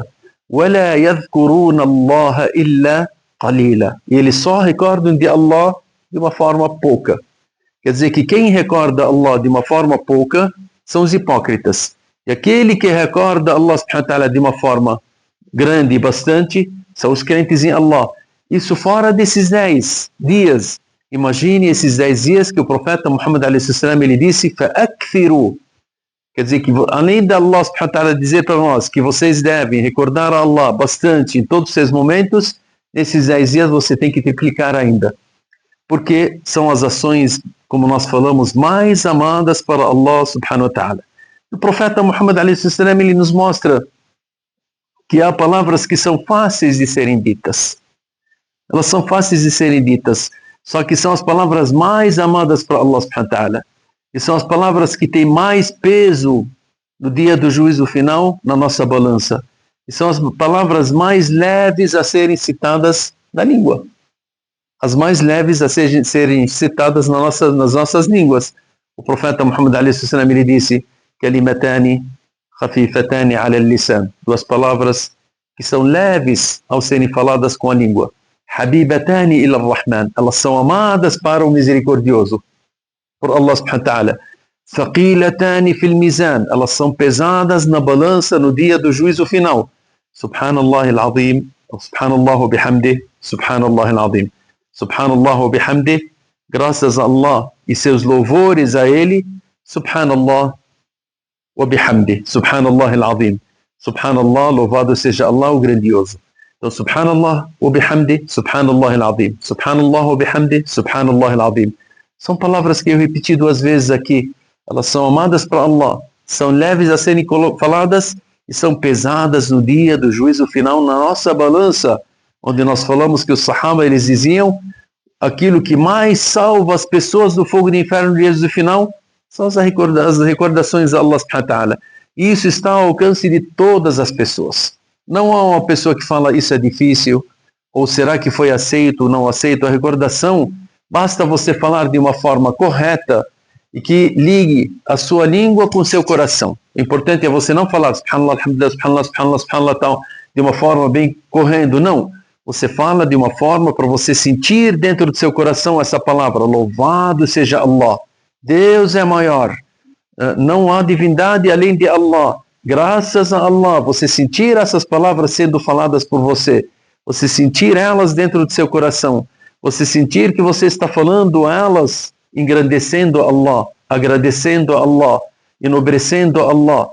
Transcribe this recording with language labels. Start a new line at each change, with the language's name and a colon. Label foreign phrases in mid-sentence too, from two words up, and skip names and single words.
Arabic: وَلَا يَذْكُرُونَ اللَّهَ إِلَّا قَلِيلًا,
Portuguese: e eles só recordam de Allah de uma forma pouca. Quer dizer que quem recorda Allah de uma forma pouca são os hipócritas. E aquele que recorda Allah
Arabic: سبحانه وتعالى
Portuguese: de uma forma grande e bastante são os crentes em Allah. Isso fora desses 10 dias. Imagine esses 10 dias que o profeta Muhammad a.s. ele disse: فَأَكْثِرُوا. Quer dizer que além de Allah
Arabic: سبحانه وتعالى
Portuguese: dizer para nós que vocês devem recordar a Allah bastante em todos os seus momentos, nesses 10 dias você tem que triplicar ainda. Porque são as ações, como nós falamos, mais amadas para Allah
Arabic: سبحانه وتعالى.
Portuguese: O profeta Muhammad a.s. ele nos mostra que há palavras que são fáceis de serem ditas. Elas são fáceis de serem ditas, só que são as palavras mais amadas para Allah
Arabic: سبحانه وتعالى.
Portuguese: E são as palavras que têm mais peso no dia do juízo final na nossa balança. E são as palavras mais leves a serem citadas na língua. As mais leves a serem citadas nas nossas línguas. O profeta Muhammad a.s. ele disse:
Arabic: كلمتان خفيفتان على اللسان.
Portuguese: 2 palavras que são leves ao serem faladas com a língua.
Arabic: حبيبتان إلى الرحمن.
Portuguese: Elas são amadas para o misericordioso, por Allah
Arabic: سبحانه وتعالى. ثقيلتان في الميزان.
Portuguese: Elas são pesadas na balança no dia do juízo final.
Arabic: سبحان الله العظيم. سبحان الله بحمده. سبحان الله العظيم. سبحان الله وبحمده,
Portuguese: graças a Allah e seus louvores a Ele.
Arabic: سبحان الله وبحمده، سبحان الله العظيم. Subhanallah,
Portuguese: louvado seja Allah o grandioso. Então,
Arabic: سبحان الله وبحمده، سبحان الله العظيم. سبحان الله وبحمده، سبحان الله العظيم.
Portuguese: São palavras que eu repeti 2 vezes aqui. Elas são amadas para Allah, são leves a serem faladas e são pesadas no dia do juízo final na nossa balança, onde nós falamos que os Sahaba eles diziam: aquilo que mais salva as pessoas do fogo do inferno no dia do final são as recordações a Allah
Arabic: سبحانه وتعالى.
Portuguese: Isso está ao alcance de todas as pessoas. Não há uma pessoa que fala isso é difícil, ou será que foi aceito ou não aceito. A recordação, basta você falar de uma forma correta e que ligue a sua língua com o seu coração. O importante é você não falar
Arabic: سبحان الله، الحمد لله، سبحان الله، سبحان الله، سبحان الله,
Portuguese: tal, de uma forma bem correndo, não. Você fala de uma forma para você sentir dentro do seu coração essa palavra, louvado seja Allah, Deus é maior, não há divindade além de Allah, graças a Allah, você sentir essas palavras sendo faladas por você, você sentir elas dentro do seu coração, você sentir que você está falando elas, engrandecendo Allah, agradecendo a Allah, enobrecendo a Allah.